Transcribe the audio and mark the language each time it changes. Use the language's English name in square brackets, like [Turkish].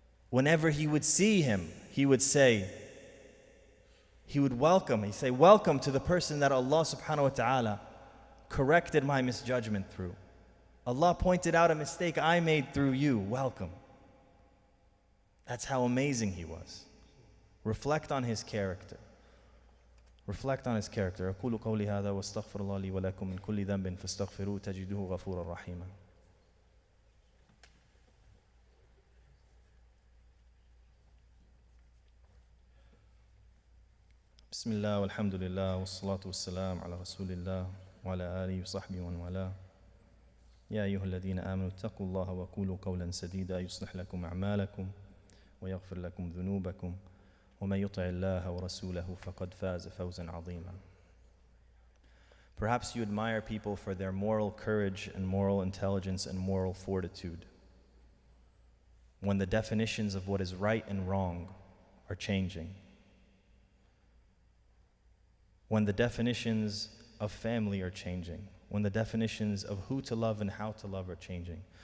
[English] Whenever he would see him, he would say, he'd say, welcome to the person that Allah subhanahu wa ta'ala corrected my misjudgment through. Allah pointed out a mistake I made through you. Welcome. That's how amazing he was. Reflect on his character. Reflect on his character. [Arabic] أقول قولي هذا واستغفر الله لي ولكم من كل ذنب فاستغفروه تجدوه غفورا رحيما. بسم الله والحمد لله والصلاة والسلام على رسول الله وعلى آله وصحبه ومن والاه. يا أيها الذين آمنوا اتقوا الله وقولوا قولا سديدا يصلح لكم أعمالكم ويغفر لكم ذنوبكم ومن يطع الله ورسوله فقد فاز فوزا عظيما. [English] Perhaps you admire people for their moral courage and moral intelligence and moral fortitude. When the definitions of what is right and wrong are changing. When the definitions of family are changing. When the definitions of who to love and how to love are changing.